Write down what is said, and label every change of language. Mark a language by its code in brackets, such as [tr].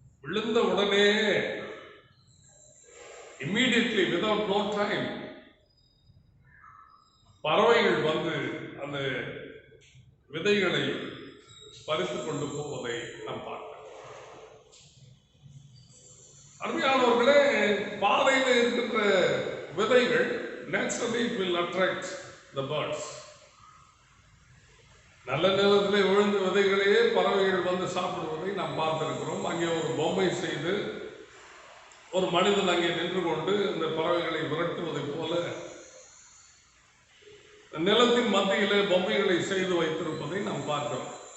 [ta] விழுந்த உடனே [en] immediately without no time [ta] பறவைகள் வந்து அந்த விதைகளை பறித்துக் கொண்டு போவதை நாம் பார்க்கிறோம். அருமையானவர்களே, பாதையில் இருக்கின்ற விதைகள் [en] naturally it will attract the birds. [ta] நல்ல நிலத்திலே விழுந்த விதைகளையே பறவைகள் வந்து சாப்பிடுவதை நாம் பார்த்திருக்கிறோம். அங்கே ஒரு பொம்மை செய்து ஒரு மனிதன் அங்கே நின்று கொண்டு இந்த பறவைகளை விரட்டுவதை போல நிலத்தின் மத்தியிலே பொம்மைகளை செய்து வைத்திருப்பதை நாம் பார்க்கிறோம்.